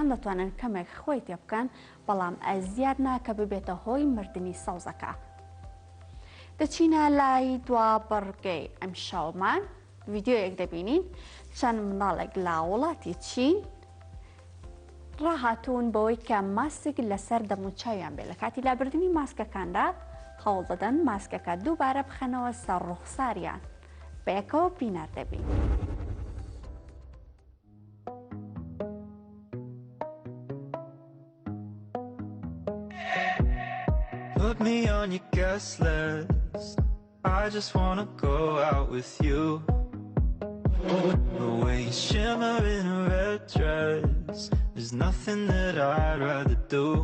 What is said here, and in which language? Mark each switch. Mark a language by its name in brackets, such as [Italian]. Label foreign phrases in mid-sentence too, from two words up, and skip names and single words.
[Central Kurdish] دەتوانن کەمێک خۆی تێ بکەن بەڵام ئەزیاد ناکە ببێتە هۆی مردنی سەوزەکە دەچینە لای دوا بڕگەی ئەم شەومان ڤیددیۆیەک دەبینین چەند منداڵێک لە وڵاتی چین ڕاهاتوون بەوەی کە ماسک لەسەر دەموچاویان بێت لە کاتی لابردنی ماسکەکاندا هەوڵ دەدەن ماسکەکە دووبارە بخەنەوە سەر ڕوخساریان بەیەکەوە بینار دەبین. [English] Put me on your guest list. I just wanna go out with you. The way you shimmer in a red dress, there's nothing that I'd rather do.